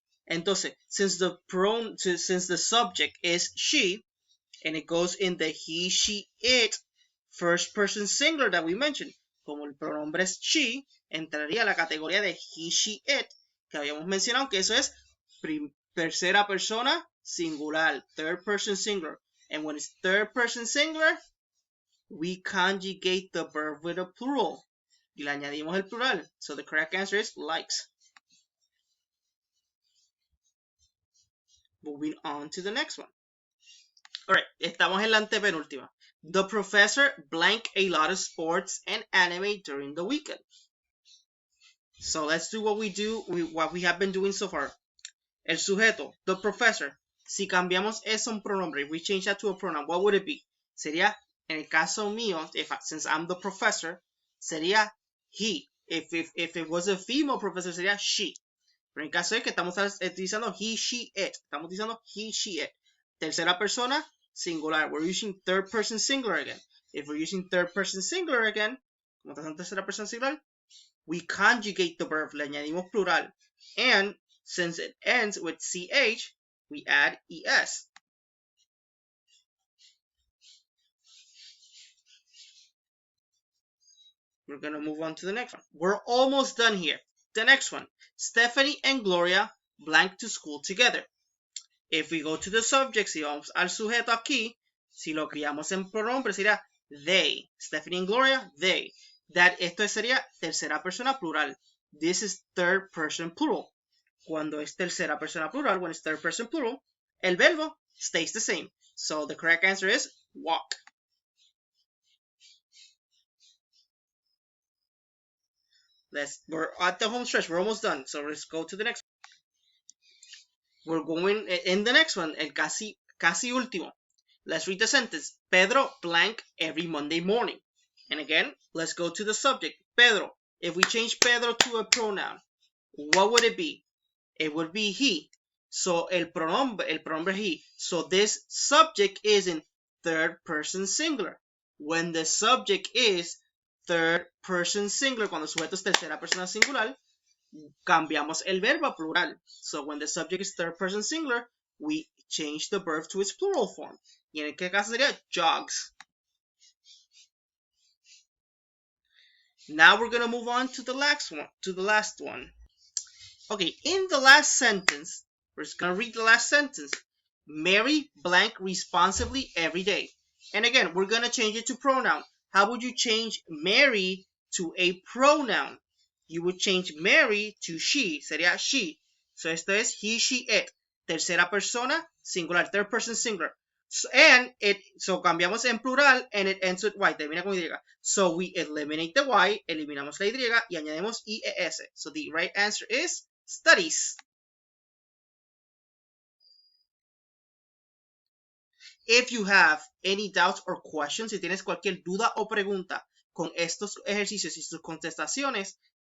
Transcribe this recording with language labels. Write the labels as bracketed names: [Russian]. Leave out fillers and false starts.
[Spanish] Entonces, [English] since the subject is she, and it goes in the he, she, it first person singular that we mentioned, [Spanish] como el pronombre es she, entraría la categoría de he, she, it, que habíamos mencionado que eso es tercera persona singular, [English] third person singular. And when it's third person singular, we conjugate the verb with a plural. [Spanish] Y le añadimos el plural. [English] So the correct answer is likes. Moving on to the next one. [Spanish] Alright, estamos en la antepenúltima. [English] The professor blank a lot of sports and anime during the weekend. So let's do what we have been doing so far. [Spanish] El sujeto, [English] the professor. [Spanish] Si cambiamos eso a un pronombre, [English] if we change that to a pronoun, what would it be? [Spanish] Sería, en el caso mío, [English] since I'm the professor, [Spanish] sería he. [English] If it was a female professor, [Spanish] sería she. Pero en caso de que estamos utilizando he, she, it. Estamos utilizando he, she, it. Tercera persona, singular. [English] We're using third person singular again. If we're using third person singular again, [Spanish] como está en tercera persona singular, [English] we conjugate the verb. [Spanish] Le añadimos plural. [English] And since it ends with ch, we add es. We're going to move on to the next one. We're almost done here. The next one. Stephanie and Gloria blank to school together. If we go to the subject, [Spanish] si vamos al sujeto aquí, si lo criamos en pronombre, sería they. [English] Stephanie and Gloria, they. [Spanish] Esto sería tercera persona plural. [English] This is third person plural. [Spanish] Cuando es tercera persona plural, [English] when it's third person plural, [Spanish] el verbo [English] stays the same. So the correct answer is walk. We're at the home stretch. We're almost done. So let's go to the next one. We're going in the next one, [Spanish] el casi último. [English] Let's read the sentence. Pedro blank every Monday morning. And again, let's go to the subject. Pedro. If we change Pedro to a pronoun, what would it be? It would be he. So [Spanish] el pronombre [English] he. So this subject is in third person singular. When the subject is third person singular, [Spanish] cuando el sujeto es tercera persona singular, cambiamos el verbo a plural. [English] So when the subject is third person singular, we change the verb to its plural form. [Spanish] Y en este caso sería jogs. [English] Now we're going to move on to the last one. Okay, in the last sentence, we're just going to read the last sentence. Mary blank responsibly every day. And again, we're going to change it to pronoun. How would you change Mary to a pronoun? You would change Mary to she. [Spanish] Sería she. So esto es he, she, it. Tercera persona, singular. [English] Third person singular. So [Spanish] cambiamos en plural [English] and it ends with y. [Spanish] Termina con y. [English] So we eliminate the y, [Spanish] eliminamos la y y añadimos ies. [English] So the right answer is studies. If you have any doubts or questions, [Spanish] si tienes cualquier duda o pregunta con estos ejercicios y sus contestaciones,